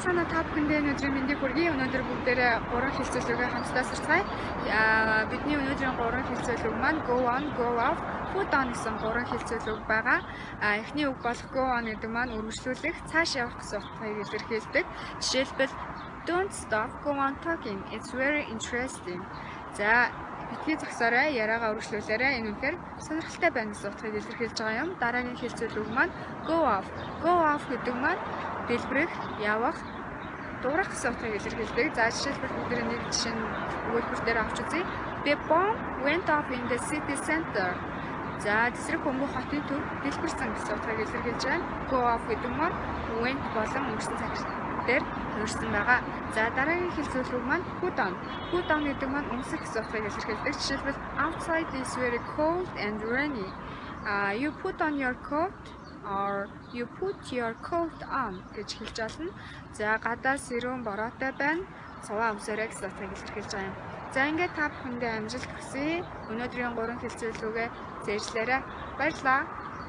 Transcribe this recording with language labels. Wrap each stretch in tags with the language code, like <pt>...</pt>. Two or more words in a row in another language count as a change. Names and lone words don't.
<mn>Сайхан та бүхэндээ өнөөдрийн мэндийг хүргэе. Өнөөдөр бүгдээрээ 3 хэлцүүлгээ хамтдаа сурцгаая. Бидний өнөөдрийн 3 хэлцүүлэг маань</mn> <en>go on, go off, put on</en> <mn>гэсэн 3 хэлцүүлэг байгаа. Эхний үг болох</mn> <en>go on</en> <mn>гэдэг маань үргэлжлүүлэх, цааш явах гэсэн утгыг илэрхийлдэг.</mn> <en>Жишээлбэл don't stop, go on talking. It's very interesting.</en> <mn>За бидний зогсоорой, яриагаа үргэлжлүүлээрэй. Энэ үнэхээр сонирхолтой байна гэсэн утгыг илэрхийлж байгаа юм. Дараагийн хэлцүүлэг маань</mn> <en>go off. Go off</en> <mn>гэдэг маань дэлбэрэх, явах, дуурах гэсэн утгыг илэрхийлдэг. За жишээлбэл бүгд нэг жишээ нь өгүүлбэр дээр авч үзье.</mn> <en>The bomb went off in the city center.</en> <mn>За тэсрэг бөмбөг хотын төв дэлбэрсэн гэсэн утгыг илэрхийлж байна.</mn> <en>Go off</en> <mn>гэдэг маань went болон өнгөрсөн цаг дээр хувирсан байгаа. За дараагийн хэлцүүлэг маань</mn> <en>put on. Put on</en> <mn>гэдэг маань өмсөх гэсэн утгыг илэрхийлдэг.</mn> <en>Жишээлбэл outside is very cold and rainy. You put on your coat or you put your coat on</en> <mn>гэж хэлж байна. За гадаа сэрүүн бороотой байна. Цуваа өмсөөрэй гэсэн утгыг илэрхийлж байгаа юм. За ингээд та бүхэндээ амжилт хүсье. Өнөөдрийн 3 хэлцүүлгээ зэжлээрэй. Баярлалаа.</mn>